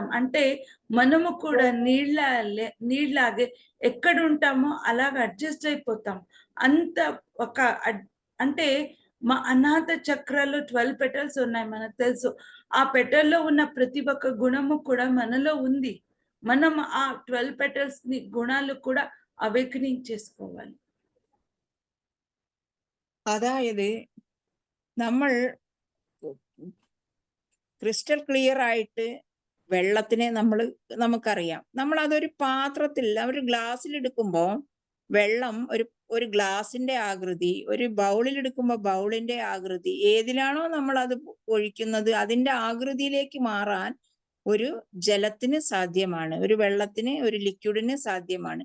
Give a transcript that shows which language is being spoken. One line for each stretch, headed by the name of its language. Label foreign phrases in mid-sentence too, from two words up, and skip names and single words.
Telugu: అంటే మనము కూడా నీళ్ళలాగే ఎక్కడ ఉంటామో అలాగ అడ్జస్ట్ అయిపోతాం. అంత ఒక అంటే మా అనాథ చక్రాలు 12 పెటల్స్ ఉన్నాయి, మనకు తెలుసు. ఆ పెటల్లో ఉన్న ప్రతి ఒక్క గుణము కూడా మనలో ఉంది. మనం ఆ 12 పెటల్స్ ని గుణాలు కూడా అవేకనింగ్ చేసుకోవాలి.
Malayalam: അതായത് നമ്മൾ
English: crystal clear
Malayalam: ആയിട്ട് വെള്ളത്തിനെ നമുക്കറിയാം. നമ്മൾ അതൊരു പാത്രത്തിൽ, ഒരു ഗ്ലാസ്സിൽ എടുക്കുമ്പോൾ വെള്ളം ഒരു ഗ്ലാസിന്റെ ആകൃതി, ഒരു ബൗളിൽ എടുക്കുമ്പോൾ ബൗളിന്റെ ആകൃതി, ഏതിലാണോ നമ്മൾ അത് ഒഴിക്കുന്നത് അതിന്റെ ആകൃതിയിലേക്ക് മാറാൻ ഒരു ജലത്തിന് സാധ്യമാണ്, ഒരു വെള്ളത്തിന്, ഒരു ലിക്വിഡിന് സാധ്യമാണ്.